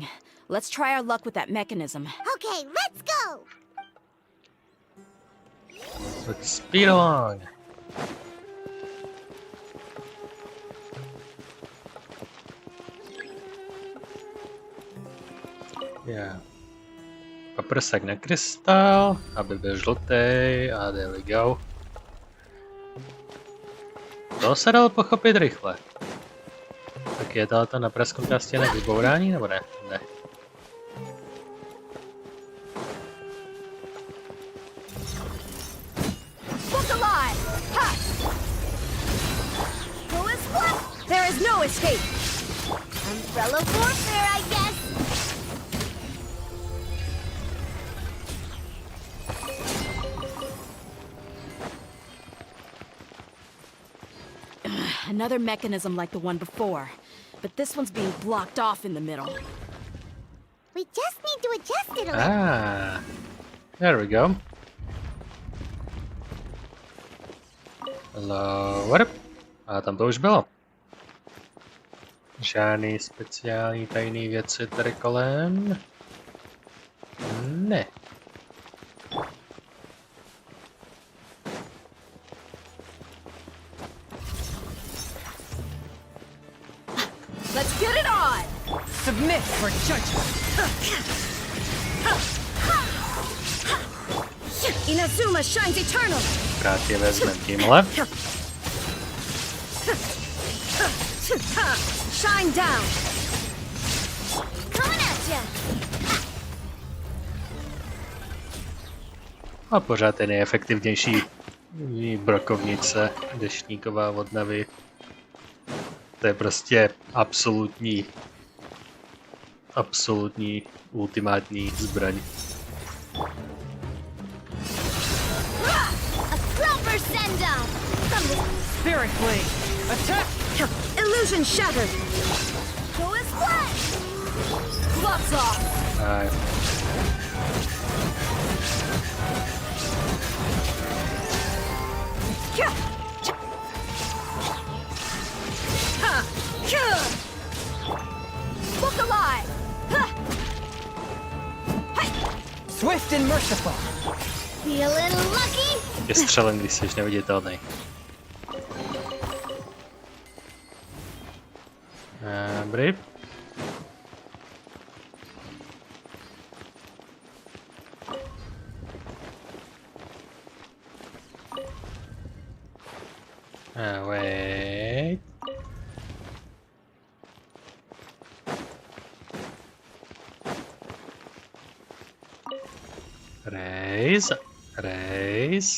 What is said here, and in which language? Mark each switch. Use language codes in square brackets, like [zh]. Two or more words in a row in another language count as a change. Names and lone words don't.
[en] Let's try our luck with that mechanism. Okay, let's go! Let's speed along. Yeah. [cs] Paprsek na krystal, aby byl žlutý, a [en] there we go. [cs] To se dalo pochopit rychle. Tak je ta naprasknutá stěna vybourání, nebo ne? Ne. [en] There is no escape. Umbrella warfare, I guess. Another mechanism like the one before, but this one's being blocked off in the middle. We just need to adjust it a little. Ah, there we go. Lower. [cs] A tam to už bylo. Žádný speciální tajný věci tady kolem. Ne. [en] Let's get it on! Submit for judgment! Inazuma shines eternal! [cs] Krát je vezmem tímhle. [en] Shine down! Coming at ya! [cs] A pořád je nejefektivnější brokovnice deštníková od Navy. To je prostě absolutní ultimátní zbraň. [en] Spirit blade! Attack! Illusion shattered! Go as what? Gloves off! [cs] Aj. [en] Look alive! Swift and merciful! Feeling lucky? [cs] Je střelen, když jsi neviditelný. Dobrý. [en] Wait. Raise.